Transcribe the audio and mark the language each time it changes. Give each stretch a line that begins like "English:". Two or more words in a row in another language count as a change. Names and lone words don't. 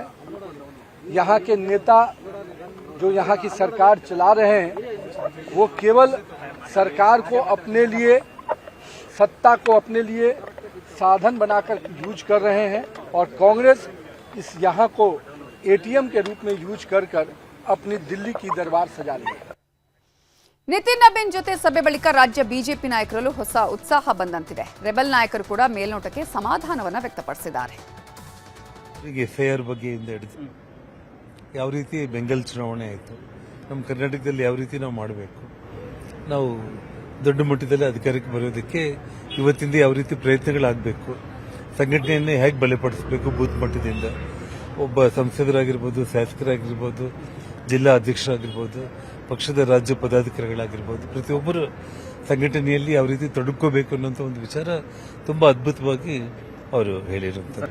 Hindi: यहाँ के नेता जो यहाँ की सरकार चला रहे हैं वो केवल सरकार को अपने लिए, सत्ता को अपने लिए साधन बनाकर यूज कर रहे हैं और कांग्रेस इस यहाँ को एटीएम के रूप में यूज कर अपनी दिल्ली की दरबार सजा रही है.
Kannada: ನಿತಿನ್ ನಬೀನ್ ಜೊತೆ ಸಭೆ ಬಳಿಕ ರಾಜ್ಯ ಬಿಜೆಪಿ ನಾಯಕರಲ್ಲೂ ಹೊಸ ಉತ್ಸಾಹ ಬಂದಂತಿದೆ. ರೆಬೆಲ್ ನಾಯಕರು ಕೂಡ ಮೇಲ್ನೋಟಕ್ಕೆ ಸಮಾಧಾನವನ್ನ ವ್ಯಕ್ತಪಡಿಸಿದ್ದಾರೆ. ಈಗ FIR ಬಗ್ಗೆಯಿಂದ ಹಿಡಿದು ಯಾವ ರೀತಿ ಬೆಂಗಲ್ ಚುನಾವಣೆ ಆಯಿತು, ನಮ್ಮ ಕರ್ನಾಟಕದಲ್ಲಿ ಯಾವ ರೀತಿ ನಾವು ಮಾಡಬೇಕು, ನಾವು ದೊಡ್ಡ ಮಟ್ಟದಲ್ಲಿ ಅಧಿಕಾರಕ್ಕೆ ಬರೋದಕ್ಕೆ ಇವತ್ತಿಂದ ಯಾವ ರೀತಿ ಪ್ರಯತ್ನಗಳಾಗಬೇಕು, ಸಂಘಟನೆಯನ್ನೇ ಹೇಗೆ ಬಲಪಡಿಸಬೇಕು ಬೂತ್ ಮಟ್ಟದಿಂದ, ಒಬ್ಬ ಸಂಸದರಾಗಿರ್ಬೋದು, ಶಾಸಕರಾಗಿರ್ಬೋದು, ಜಿಲ್ಲಾ ಅಧ್ಯಕ್ಷರಾಗಿರ್ಬೋದು, ಪಕ್ಷದ ರಾಜ್ಯ ಪದಾಧಿಕಾರಿಗಳಾಗಿರ್ಬೋದು, ಪ್ರತಿಯೊಬ್ಬರು ಸಂಘಟನೆಯಲ್ಲಿ ಯಾವ ರೀತಿ ತೊಡಕೋಬೇಕು ಅನ್ನೋಂಥ ಒಂದು ವಿಚಾರ ತುಂಬ ಅದ್ಭುತವಾಗಿ ಅವರು ಹೇಳಿರುತ್ತಾರೆ.